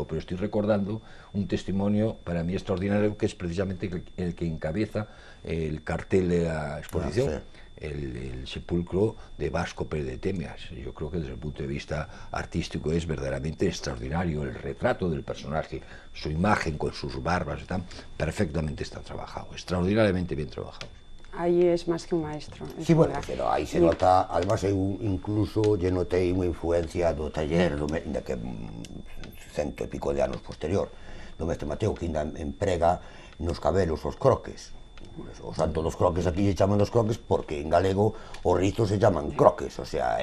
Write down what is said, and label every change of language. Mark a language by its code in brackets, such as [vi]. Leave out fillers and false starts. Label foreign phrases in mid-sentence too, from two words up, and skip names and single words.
[es] Pero estoy recordando un testimonio para mí extraordinario, que es precisamente el que encabeza el cartel de la exposición. el sepulcro de Vasco Pérez de Temeas. Yo creo que desde el punto de vista artístico es verdaderamente extraordinario el retrato del personaje, su imagen con sus barbas, perfectamente está trabajado, extraordinariamente bien trabajado. [gl] Aí es máis que un maestro. Sí, bueno, pero aí se nota, además eu incluso lle notei unha influencia do taller, ainda que cento e pico de anos posterior, do mestre Mateo, que ainda emprega nos cabelos os croques. O santo dos croques aquí se chaman dos croques porque en galego os rizos se chaman croques, o sea,